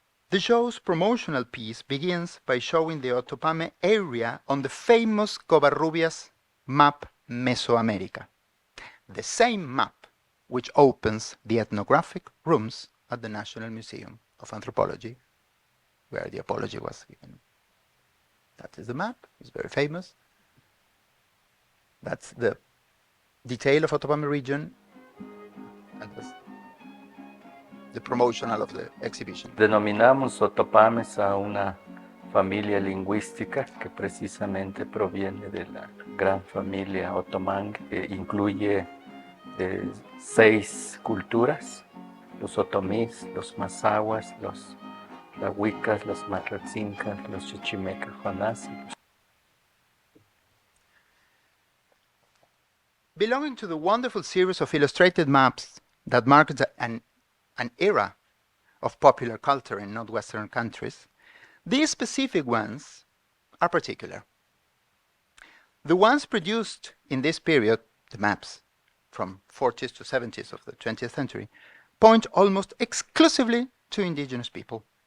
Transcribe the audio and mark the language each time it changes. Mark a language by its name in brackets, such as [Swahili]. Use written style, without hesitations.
[English] The show's promotional piece begins by showing the Otopame area on the famous Covarrubias map Mesoamerica, the same map which opens the ethnographic rooms at the National Museum of Anthropology, where the apology was given. That is the map, it's very famous. That's the detail of Otopame region, and that's the promotional of the exhibition. [Spanish] Denominamos otopames a una familia lingüística que precisamente proviene de la gran familia otomán, que incluye 6 culturas: los otomís, los mazahuas, los lahuicas, los matlatzincas, los chichimecas, CONACyT. [English] Belonging to the wonderful series of illustrated maps that marked an era of popular culture in Northwestern countries, these specific ones are particular. The ones produced in this period, the maps from 40s to 70s of the 20th century, point almost exclusively to indigenous people.